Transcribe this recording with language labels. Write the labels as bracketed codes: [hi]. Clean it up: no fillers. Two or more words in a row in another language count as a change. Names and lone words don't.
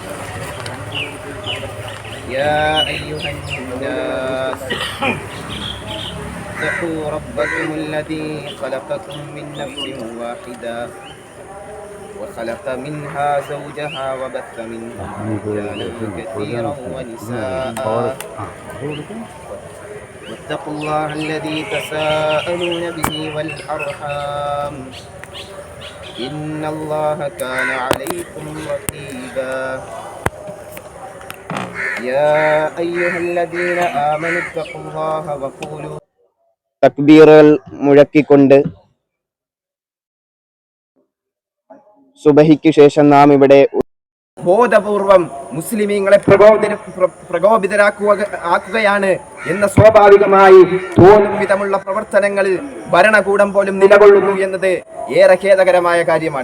[ar] يا أيها الناس اتقوا ربكم الذي خلقكم من نفس واحدة وخلق منها زوجها وبث منهما رجالا كثيرا ونساء واتقوا الله الذي تساءلون به والأرحام إن الله كان عليكم رقيبا. يا أيها الذين آمنوا اتقوا الله وقولوا [ml] തക്ബീറുകൾ മുഴക്കിക്കൊണ്ട് സുബഹിക്ക് ശേഷം നാം ഇവിടെ ബോധപൂർവം മുസ്ലിമീങ്ങളെ പ്രകോപിതരാക്കുകയാണ് എന്ന സ്വാഭാവികമായി തോന്നും വിധമുള്ള പ്രവർത്തനങ്ങളിൽ ഭരണകൂടം പോലും നിലകൊള്ളുന്നു എന്നത് ഏറെ ഖേദകരമായ കാര്യമാണ്.